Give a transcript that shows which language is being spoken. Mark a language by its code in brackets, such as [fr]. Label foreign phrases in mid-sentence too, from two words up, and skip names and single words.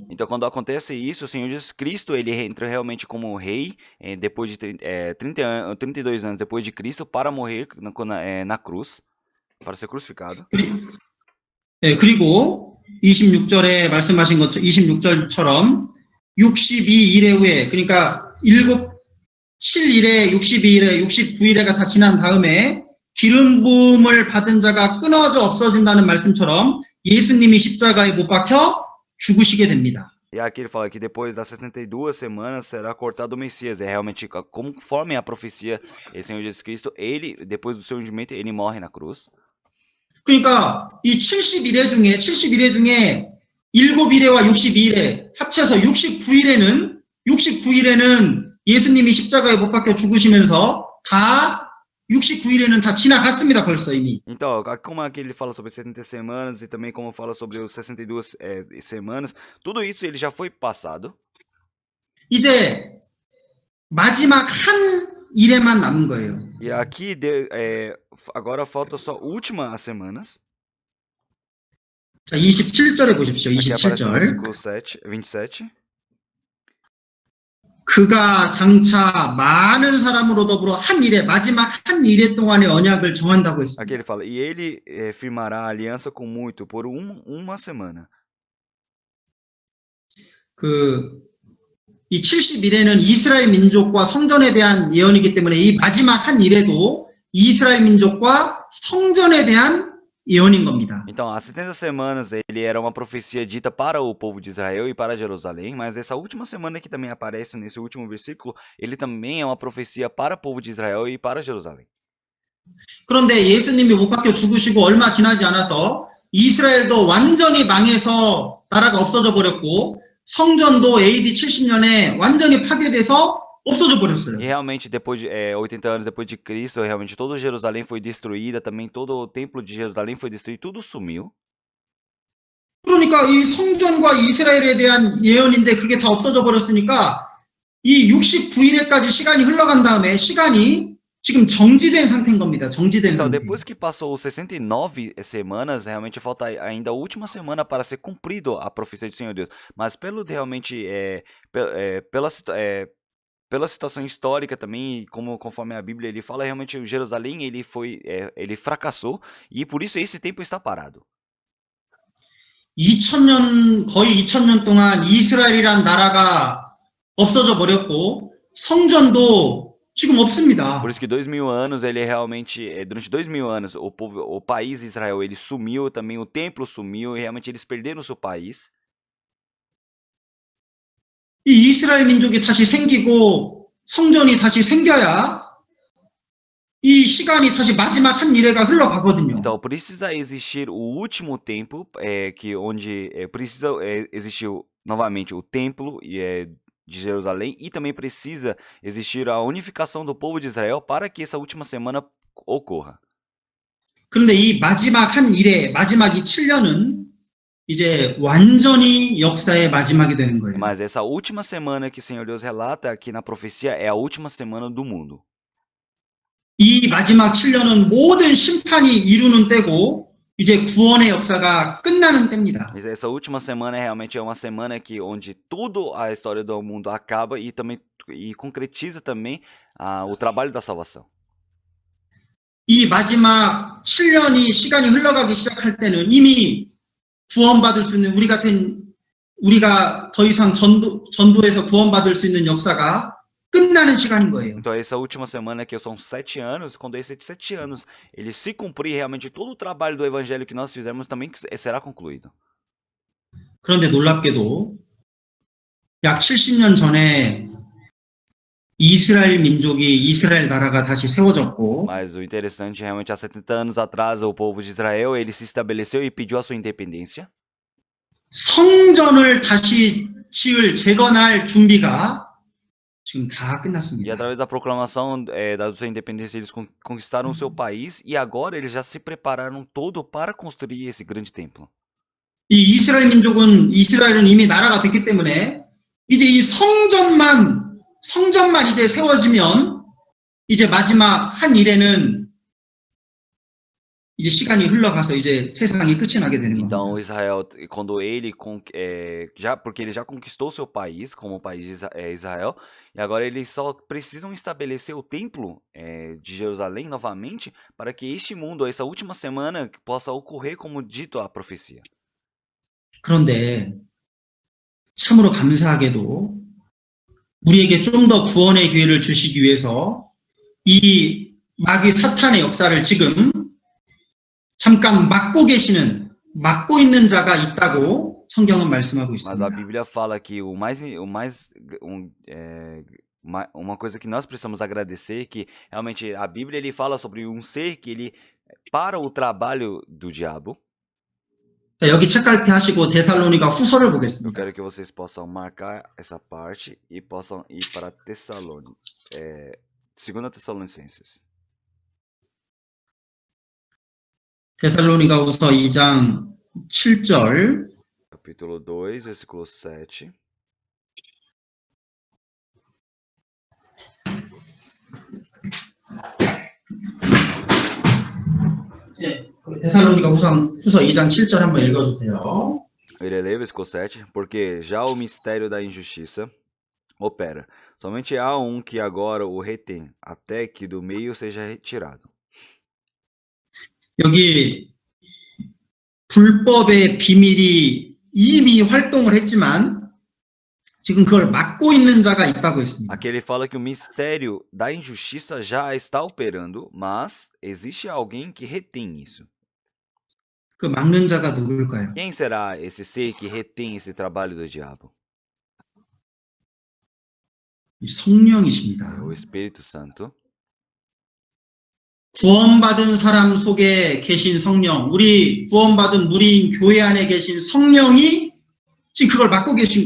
[pt] Então, quando acontece isso, o Senhor Jesus Cristo ele entra realmente como rei depois de 32 anos depois de Cristo para morrer na cruz, para ser crucificado. [ko] 그리고 26절에 말씀하신 것처럼 26절처럼 62일에 후에 그러니까 7일에 62일에 69일에가 다 지난 다음에 기름 부음을 받은 자가 끊어져 없어진다는 말씀처럼 예수님이 십자가에 못 박혀 죽으시게 됩니다. [pt] E aqui ele fala que depois das 72 semanas será cortado o Messias. É realmente conforme a profecia, o Senhor Jesus Cristo, ele, depois do seu ungimento, ele morre na cruz. [ko] 그러니까 이 71회 중에 7일에와 62일에 합쳐서 69일에는 예수님이 십자가에 못 박혀 죽으시면서 다 69일에는 다 지나갔습니다, 벌써 이미. [pt] Então, como aqui ele fala sobre 70 semanas e também como fala sobre os 62 semanas, tudo isso ele já foi passado. [ko] 이제 마지막 한 일에만 남은 거예요. [pt] E aqui agora falta só últimas semanas. [ko] 자, 27절에 보십시오. [pt] Aqui aparece o [ko] 27절. [pt] versículo 27. [ko] 그가 장차 많은 사람으로 더불어 한 일에 마지막 한 일에 동안의 언약을 정한다고 [pt] Aqui [ko] 했습니다. [pt] ele fala, e ele firmará a aliança com muito por uma semana. [ko] 이 70일에는 이스라엘 민족과 성전에 대한 예언이기 때문에 이 마지막 한 일에도 이스라엘 민족과 성전에 대한 예언인 겁니다. [pt] Então, as 70 semanas ele era uma profecia dita para o povo de Israel e para Jerusalém, mas essa última semana que também aparece nesse último versículo, ele também é uma profecia para o povo de Israel e para Jerusalém. [ko] 그런데 예수님이 못 박혀 죽으시고 얼마 지나지 않아서 이스라엘도 완전히 망해서 나라가 없어져 버렸고 성전도 AD 70년에 완전히 파괴돼서 없어져 버렸어요. [pt] E realmente, depois de 80 anos depois de Cristo, realmente toda Jerusalém foi destruída, também todo o templo de Jerusalém foi destruído, tudo sumiu. [ko] 그러니까 이 성전과 이스라엘에 대한 예언인데 그게 다 없어져 버렸으니까 이 69일에까지 시간이 흘러간 다음에 시간이 지금 정지된 상태인 겁니다. 정지된 [pt] Então, [ko] 상태. [pt] depois que passou os 69 semanas, realmente falta ainda a última semana para ser cumprido a profecia do Senhor Deus. Mas pelo realmente pela situação histórica também, conforme a Bíblia ele fala, realmente Jerusalém ele fracassou e por isso esse tempo está parado. [ko] 2000년 거의 2000년 동안 이스라엘이란 나라가 없어져 버렸고 성전도 지금 없습니다. [pt] Por isso que 2000 anos ele realmente durante 2000 anos o país Israel ele sumiu, também o templo sumiu e realmente eles perderam o seu país. [ko] 이 이스라엘 민족이 다시 생기고 성전이 다시 생겨야 이 시간이 다시 마지막 한 일회가 흘러가거든요. [pt] Então precisa existir o último tempo que onde precisa existir novamente o templo de Jerusalém e também precisa existir a unificação do povo de Israel para que essa última semana ocorra. [ko] 그런데 이 마지막 한 일회, 마지막 이 7년은 이제 완전히 역사의 마지막이 되는 거예요. [pt] Mas essa última semana que o Senhor Deus relata aqui na profecia é a última semana do mundo. [ko] 이 마지막 7년은 모든 심판이 이루는 때고 이제 구원의 역사가 끝나는 때입니다. [pt] Essa última semana realmente é uma semana que onde toda a história do mundo acaba e também concretiza também o trabalho da salvação. [ko] 이 마지막 7년이 시간이 흘러가기 시작할 때는 이미 구원받을 수 있는 우리가 더 이상 전도에서 구원받을 수 있는 역사가 끝나는 시간인 거예요. [pt] Então essa última semana que são 7 anos, quando esses 7 anos ele se cumprir realmente todo o trabalho do evangelho que nós fizemos também será concluído. [ko] 그런데 놀랍게도 약 70년 전에 이스라엘 민족이 이스라엘 나라가 다시 세워졌고 [pt] Mas o interessante realmente há 70 anos atrás o povo de Israel ele se estabeleceu e pediu a sua independência. [ko] 성전을 다시 재건할 준비가 지금 다 [pt] E [ko] 끝났습니다. [pt] através da proclamação da sua independência eles conquistaram o seu país e agora eles já se prepararam todo para construir esse grande templo. [ko] 이 이스라엘은 이미 나라가 됐기 때문에 이제 이 성전만 이제 세워지면 이제 마지막 한 일에는 이제 시간이 흘러가서 이제 세상이 끝이 나게 되는 겁니다. [pt] Então Israel, quando ele porque ele já conquistou seu país como país de Israel e agora eles só precisam estabelecer o templo de Jerusalém novamente para que este mundo, essa última semana, possa ocorrer como dito a profecia. [ko] 그런데 참으로 감사하게도 우리에게 좀 더 구원의 기회를 주시기 위해서 이 마귀 사탄의 역사를 지금 잠깐 막고 있는 자가 있다고 성경은 말씀하고 [pt] Mas a [ko] 있습니다. [pt] Bíblia fala que uma coisa que nós precisamos agradecer é que realmente a Bíblia ele fala sobre um ser que ele para o trabalho do diabo. [ko] 자, 여기 책갈피 하시고 데살로니가 후서를 [pt] Eu [ko] 보겠습니다. [pt] quero que vocês possam marcar essa parte e possam ir para 2 Tessalonicenses. [ko] 데살로니가 후서 2장 7절 [pt] Capítulo 2, versículo 7. [ko] 데살로니가 후서 2장 7절 한번 읽어주세요. [pt] Ele lê versículo 7, porque já o mistério da injustiça opera. Somente há um que agora o retém, até que do meio seja retirado. [ko] 여기 불법의 비밀이 이미 활동을 했지만 지금 그걸 막고 있는 자가 있다고 했습니다. [pt] Aqui ele fala que o mistério da injustiça já está operando, mas existe alguém que retém isso. [ko] 그 막는 자가 누굴까요? [pt] Quem será esse ser que retém esse trabalho do diabo? [ko] 성령이십니다. [pt] É o Espírito Santo. [ko] 구원받은 사람 속에 계신 성령, 우리 구원받은 무리인 교회 안에 계신 성령이 지금 그걸 맡고 계신